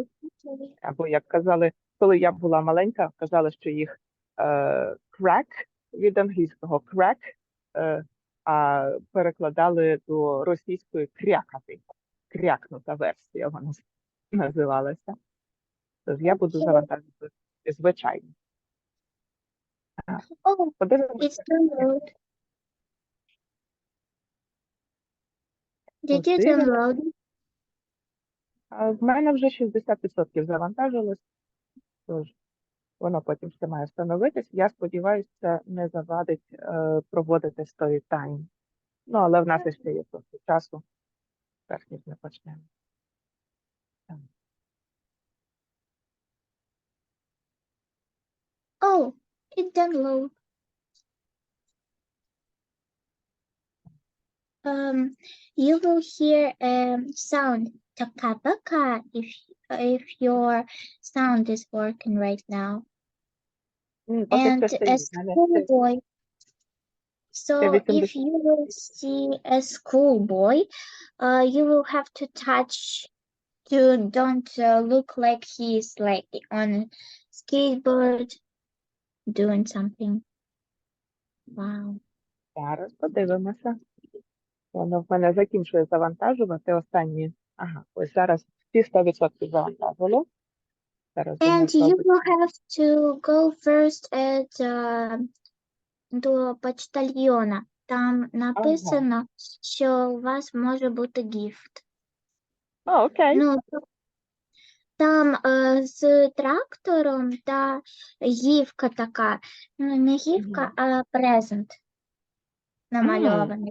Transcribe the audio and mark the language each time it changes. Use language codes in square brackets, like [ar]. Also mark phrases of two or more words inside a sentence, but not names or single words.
[uk] Або, як казали, коли я була маленька, казали, що їх crack від англійського crack, а перекладали до російської крякати. Крякнута версія вона називалася. Тож я буду завантажувати звичайно. [en] Oh, [uk] Подивимося. [en] it's download. Did you download it? [uk] В мене вже 60% завантажилось, тож воно потім ще має встановитись. Я сподіваюся, це не завадить проводити Storytime. Ну, але в нас ще є трохи часу, перш ніж ми почнемо. [en] Oh, it download. You will hear a sound taka-baka if your sound is working right now. [uk] Поки [en] And [uk] що [en] a [uk] стоїть. Мене [en] schoolboy. [uk] ще [en] So if 80. you will see a schoolboy, you will have to touch to don't look like he's like on a skateboard doing something. Wow. [uk] Зараз подивимося. Воно в мене закінчує завантажувати останні. Ага, ось зараз всі 100% завантажило. Зараз воно [en] And you [uk] зробить. [en] will have to go first at [uk] до почтальйона. Там написано, що у вас може бути гіфт. О, окей. Ну, там з трактором та гівка така. Ну, не гівка, а презент намальований.